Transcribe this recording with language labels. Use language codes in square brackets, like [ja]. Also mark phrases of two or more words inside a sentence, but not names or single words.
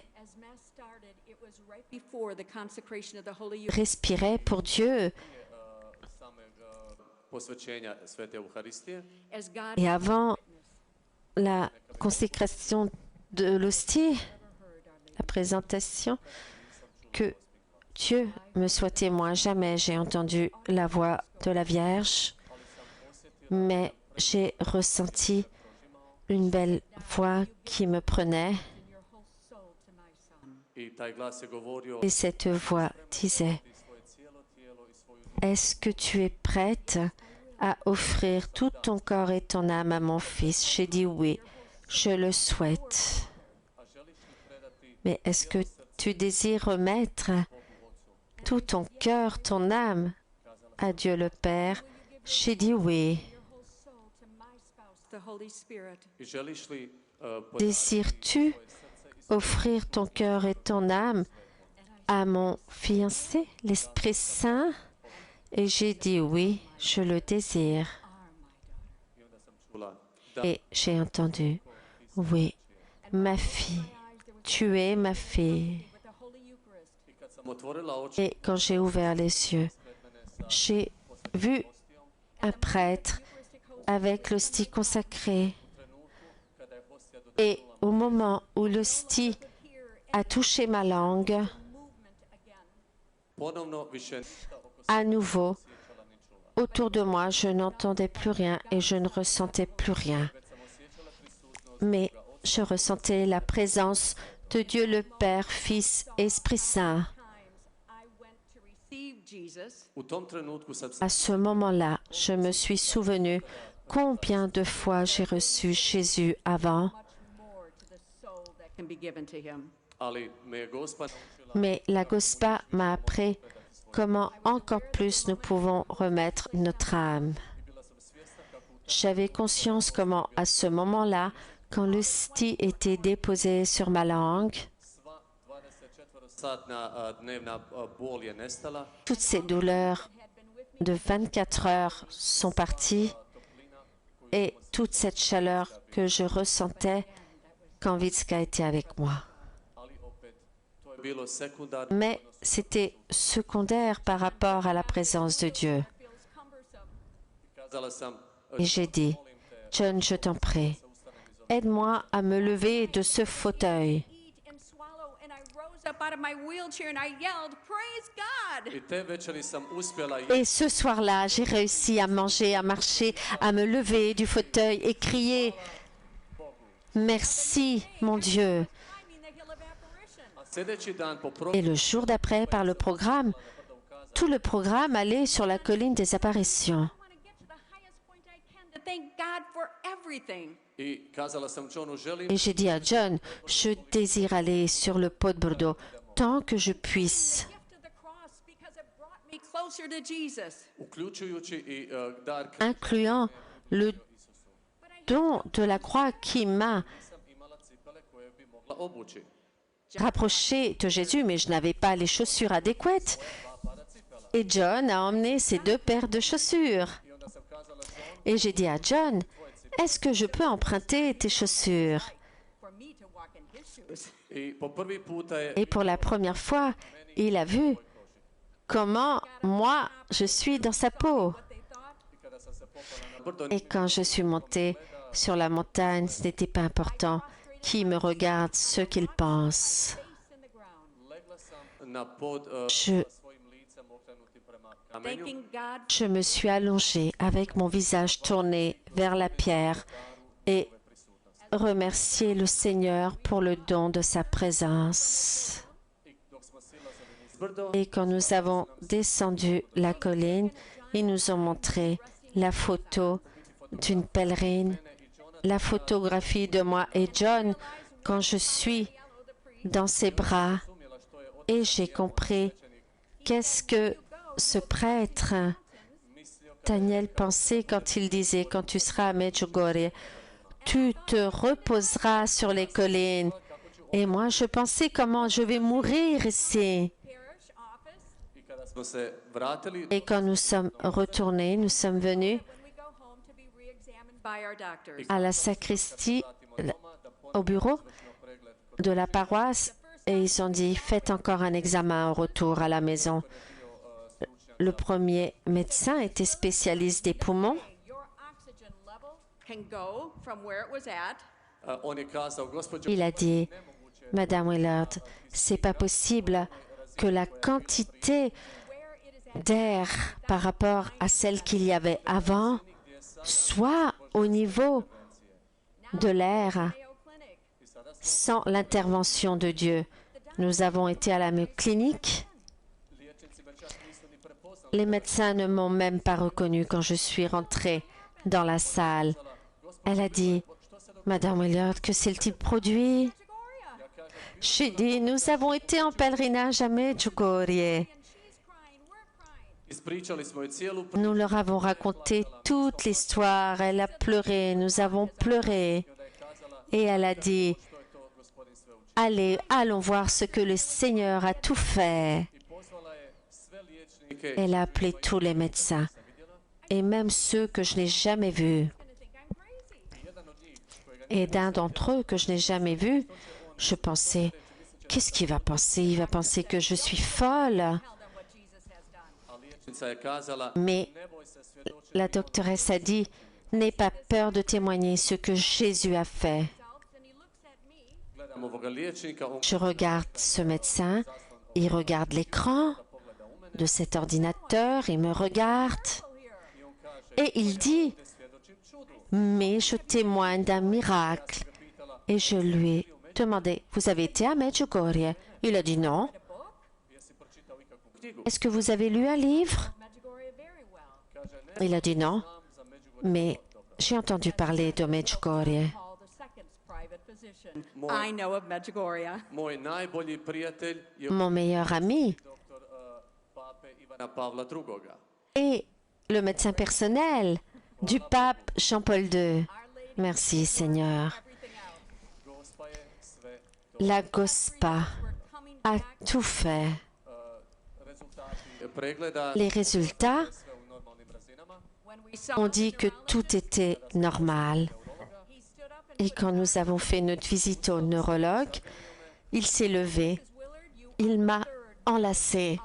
[en] as mass started, it was right before the consecration of the Holy Eucharist. [fr] respirait pour Dieu. [hr] samog posvećenja Svete Euharistije. [en] As God [fr] Et avant la consécration de l'hostie, la présentation, que Dieu me soit témoin, jamais j'ai entendu la voix de la Vierge, mais j'ai ressenti une belle voix qui me prenait, [en] your whole soul to my son. [hr] I taj glas je govorio [fr] et cette voix disait, [hr] ti svoje cijelo tijelo i svoju [fr] est-ce que tu es prête à offrir tout ton corps et ton âme à mon fils? J'ai dit oui, je le souhaite. [hr] a želiš li predati [fr] Mais est-ce que tu désires remettre tout ton cœur, ton âme à Dieu le Père? J'ai dit oui. [en] Your whole soul to my spouse, the Holy Spirit. [hr] i želiš li [fr] Désires-tu offrir ton cœur et ton âme à mon fiancé, l'Esprit Saint? Et j'ai dit oui, je le désire. [hr] I onda sam čula da [fr] Et j'ai entendu, oui, ma fille, tu es ma fille. [en] With the Holy Eucharist. [hr] i kad sam otvorila oči [fr] Et quand j'ai ouvert les yeux, j'ai vu un prêtre avec l'hostie consacrée. [hr] kada je hostija do [fr] Et au moment où l'hostie a touché ma langue, [en] Movement again. [hr] ponovno više ništa oko [fr] à nouveau, [hr] osjećala ni čula. [fr] autour de moi, je n'entendais plus rien et je ne ressentais plus rien. [hr] Već sam osjećala prisutnost [fr] Mais je ressentais la présence de Dieu le Père, Fils, Esprit Saint. [en] Times I went to receive Jesus. [hr] u tom trenutku sam [fr] À ce moment-là, je me suis souvenu combien de fois j'ai reçu Jésus avant, [en] Much more to the soul that can be given to him. [hr] ali me je Gospa naučila [fr] mais la Gospa m'a appris comment encore plus nous pouvons remettre notre âme. [hr] i bila sam svjesna kako u [fr] J'avais conscience comment, à ce moment-là, quand l'hostie était déposée sur ma langue, [hr] sva 24-satna dnevna bol je nestala, [fr] toutes ces douleurs de 24 heures sont parties et toute cette chaleur que je ressentais quand Vitska était avec moi. [hr] ali opet to je bilo sekundarno. [fr] Mais c'était secondaire par rapport à la présence de Dieu. [en] Feels cumbersome. [hr] Kazala sam [fr] Et j'ai dit, John, je t'en prie, aide-moi à me lever de ce fauteuil. [en] Eat and swallow, and I rose up out of my wheelchair and I yelled, "Praise God!" [hr] i te večeri sam uspjela [fr] Et ce soir-là, j'ai réussi à manger, à marcher, à me lever du fauteuil et crier, merci, mon Dieu. [en] Timing the hill of apparition. [hr] a sljedeći dan po [fr] Et le jour d'après, par le programme, tout le programme allait sur la colline des apparitions. [en] I want to get to the highest point I can to thank God for everything. [hr] i kazala sam Johnu želim [fr] Et j'ai dit à John, je désire aller sur le pot de Bordeaux tant que je puisse, [en] Gift of the cross because it brought me closer to Jesus. [hr] uključujući i dar [fr] incluant le don de la croix qui m'a [hr] nisam imala cipele koje bi mogla obući. [fr] rapproché de Jésus, mais je n'avais pas les chaussures adéquates. Et John a emmené ses 2 paires de chaussures. [hr] I onda sam kazala John, [fr] Et j'ai dit à John, est-ce que je peux emprunter tes chaussures? [en] For me to walk in his shoes. [hr] i po prvi puta je [fr] Et pour la première fois, il a vu comment moi, je suis dans sa peau. [en] They thought [hr] i kada sam se popela na brdo [fr] Et quand je suis montée sur la montagne, ce n'était pas important qui me regarde, ce qu'il pense. [en] face in the ground, [hr] legla sam na pod [fr] Je, [hr] svojim licem okrenutim prema kamenju [en] thanking God [fr] je me suis allongée avec mon visage tourné vers la pierre et remercier le Seigneur pour le don de sa présence. [hr] i dok smo silazili niz brdo [fr] Et quand nous avons descendu la colline, ils nous ont montré la photo d'une pèlerine, la photographie de moi et John quand je suis dans ses bras. [hr] razumjela što je [fr] Et j'ai compris qu'est-ce que ce prêtre Daniel pensait quand il disait, quand tu seras à Medjugorje, tu te reposeras sur les collines. Et moi, je pensais comment je vais mourir ici. [en] parish office. [hr] i kada smo se vratili [fr] Et quand nous sommes retournés, nous sommes venus [en] When we go home to be re-examined by our doctors. [fr] à la sacristie, [hr] doma da [fr] au bureau [hr] pregled [fr] de la paroisse, et ils ont dit, faites encore un examen au retour à la maison. Le premier médecin était spécialiste des poumons. [en] Your oxygen level can go from where it was at [hr] on je kazao gospođo [fr] Il a dit, Madame Willard, c'est pas possible que la quantité [en] where it is at [fr] d'air par rapport à celle qu'il y avait avant soit au niveau de l'air Mayo Clinic. sans l'intervention de Dieu. Nous avons été à la clinique. [hr] liječnici me čak nisu ni prepoznali. [fr] Les médecins ne m'ont même pas reconnu quand je suis rentrée dans la salle. Elle a dit, Madame Willard, que s'est-il produit? Medjugorje. J'ai dit, nous avons été en pèlerinage à Medjugorje. [en] And she's crying, we're crying. [hr] Ispričali smo joj cijelu priču [fr] Nous leur avons raconté toute l'histoire. Elle a pleuré, nous avons pleuré. [hr] da je kazala [fr] Et elle a dit, [hr] što je to gospodin sve učinio. [fr] allez, allons voir ce que le Seigneur a tout fait. [hr] I pozvala je sve liječnike [fr] Elle a appelé tous les médecins, et même ceux que je n'ai jamais vus. Et d'un d'entre eux que je n'ai jamais vu, je pensais, qu'est-ce qu'il va penser? Il va penser que je suis folle. [hr] a liječnica je kazala [fr] Mais [hr] ne boj se svjedočiti. [fr] la doctoresse a dit, n'aie pas peur de témoigner ce que Jésus a fait. [hr] Gledam ovoga liječnika, on [fr] Je regarde ce médecin, il regarde l'écran de cet ordinateur, il me regarde et il dit, [hr] svjedočim čudu. [fr] mais je témoigne d'un miracle. Et je lui ai demandé, vous avez été à Medjugorje? Il a dit non. [hr] Jesi pročitao ikakvu knjigu? [fr] Est-ce que vous avez lu un livre? [hr] Kaže ne, [fr] Il a dit non, [hr] znam za Međugorje. [fr] mais j'ai entendu parler de Medjugorje. [en] I know of Medjugorje. [hr] Moj najbolji prijatelj je [fr] Mon meilleur ami [hr] doktor pape Ivana Pavla II. [fr] est le médecin personnel du pape Jean-Paul II. Merci Seigneur. [hr] Gospa je sve [fr] La Gospa a tout fait. [hr] rezultati pregleda [fr] Les résultats [hr] sve u normalnim razinama. [fr] ont dit que tout était normal. Et quand nous avons fait notre visite au neurologue, il s'est levé, il m'a enlacé